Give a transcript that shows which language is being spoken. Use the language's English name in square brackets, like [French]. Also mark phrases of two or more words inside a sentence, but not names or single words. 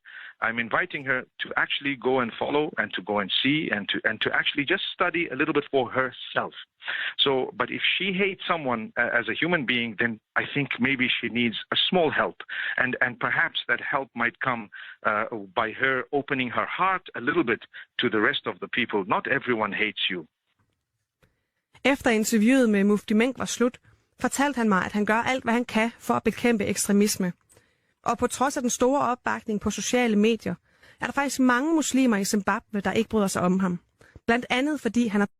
[English] I'm inviting her to actually go and follow and to go and see and to actually just study a little bit for herself. So, but if she hates someone as a human being, then I think maybe she needs a small help. And perhaps that help might come by her opening her heart a little bit to the rest of the people. Not everyone hates you. [Danish] Efter interviewet med Mufti Menk var slut, fortalte han mig, at han gør alt, hvad han kan for at bekæmpe ekstremisme. Og på trods af den store opbakning på sociale medier, er der faktisk mange muslimer i Zimbabwe, der ikke bryder sig om ham. Blandt andet fordi han har